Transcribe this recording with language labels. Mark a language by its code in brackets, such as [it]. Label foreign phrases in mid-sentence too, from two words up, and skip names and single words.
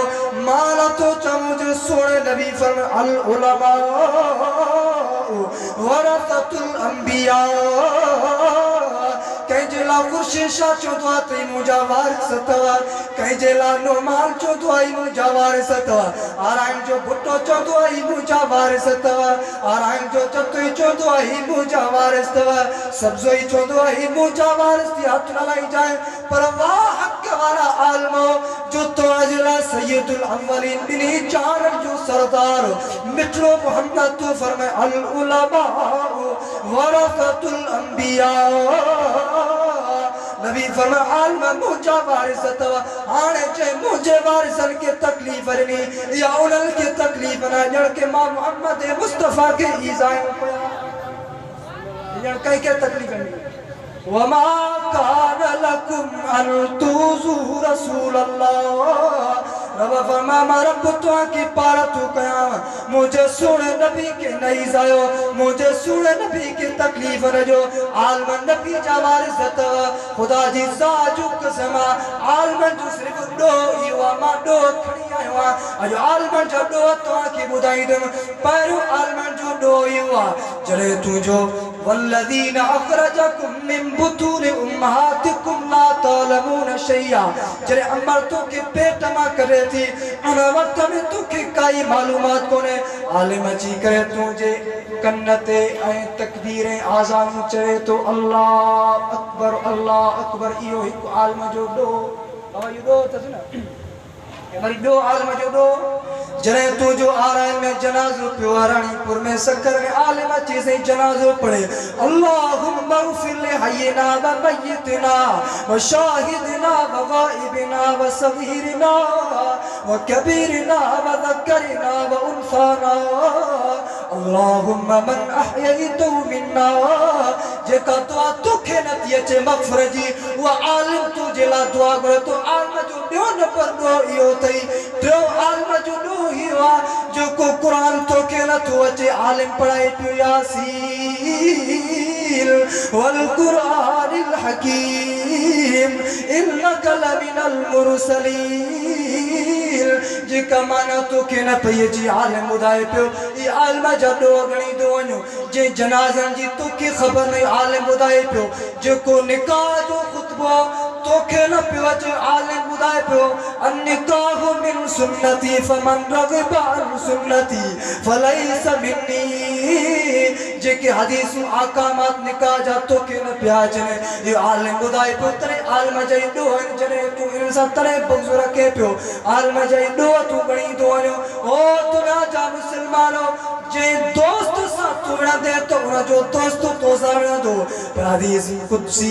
[sd] मां नथो चवां जो सोणे नबी फरमाए [ar] العلماء ورثة الأنبياء [sd] कंहिंजे लाइ ख़ुर्शीद शाह चवंदो आहे त मुंहिंजा वारिस अथव, कंहिंजे लाइ नोमान चवंदो आहे मुंहिंजा वारिस अथव, आराइम जो भुट्टो चवंदो आहे मुंहिंजा वारिस अथव, आराइम जो चतुई चवंदो आहे मुंहिंजा वारिस अथव, सब्ज़ोई चवंदो आहे मुंहिंजा वारिस थी हथ न लाई जाए। पर वाह हक़ वारा आलमो जो तव्हांजे लाइ [ar] سيد الأولين [sd] ॿिन्ही चारनि जो सरदार मिठड़ो मुहम्मद तो फरमाए [ar] العلماء ورثة الأنبياء. [sd] नबी फरमाए आलम मुंहिंजा वारिस अथव। हाणे चए मुंहिंजे वारिसनि खे तकलीफ़ ॾिनी या उन्हनि खे तकलीफ़ न ॼण के मां मुहम्मद मुस्तफ़ा खे ईज़ा ॼण कंहिंखे तकलीफ़ ॾिनी। [ar] وما كان لكم أن تؤذوا رسول الله [sd] रब फरमाए मां रब तव्हांखे पार थो कयां मुंहिंजे सुहिणे नबी खे न ईज़ायो, मुंहिंजे सुहिणे नबी खे तकलीफ़ न ॾियो। आलमन नबी जा वारिस अथव खुदा जी ज़ात जो कसम आलमन जो सिर्फ़ ॾोह इहो आहे मां ॾोह खणी आयो आहियां। अॼु आलमन जो ॾोह तव्हांखे ॿुधाईंदुमि। पहिरियों आलमन जो ॾोह इहो आहे जॾहिं तुंहिंजो [ar] والذين أخرجكم من بطون أمهاتكم لا تعلمون شيئا [sd] जॾहिं अमर तोखे पेट मां कढे थी उन वक़्त में तोखे काई मालूमात कोन्हे। आलिम अची करे तुंहिंजे कन ते ऐं तकबीर ऐं आज़ान चए थो [ar] الله أكبر [sd] इहो हिकु आलिम जो ॾोह इहो ॾोह अथसि न वरी ॿियो आलिम जो ॾोह जॾहिं तुंहिंजो आराइम में जनाज़ो पियो राणीपुर में सकर में आलिम अची साईं जनाज़ो पढ़े [ar] اللهم اغفر لحينا وميتنا وشاهدنا وغائبنا وصغيرنا وكبيرنا وذكرنا وأنثانا اللهم من أحييته منا [sd] जेका दुआ तोखे नथी अचे मग़फ़िरत जी उहा आलिम तुंहिंजे लाइ दुआ घुरे थो। आलिम जो ॿियो नंबर ॾोह इहो अथई टियों आलिम जो ॾोह इहो आहे जो को कुरान तो के न तो अचे आलिम पढ़ाए पियो [ar] يس والقرآن الحكيم إنك لمن المرسلين [sd] जेका माना तो के न पई जी आलिम ॿुधाए पियो ई आलिम जा ॾोह गणी थो वञो जे जनाज़नि जी तोखे ख़बर नहीं आलिम ॿुधाए पियो जेको निकाह जो ख़ुतबो तोखे न पियो अचे आलिम ॿुधाए पियो [ar] النكاح من سنتي فمن رغب عن سنتي فليس مني [sd] जेके हदीसूं अहकामात निकाह जा तोखे न पिया अचनि ये आलिम ॿुधाए पियो तॾहिं आलिम जा ई ॾोह आहिनि जॾहिं तूं इन्हनि सां तॾहिं बुग़्ज़ रखे पियो आलिम जा ई ॾोह तूं गणी थो वञो ओ दुनिया जा मुस्लमानो जे दोस्त सां तूं विणंदे तो उनजो दोस्त तो सां विणंदो पर [ar] حديث قدسي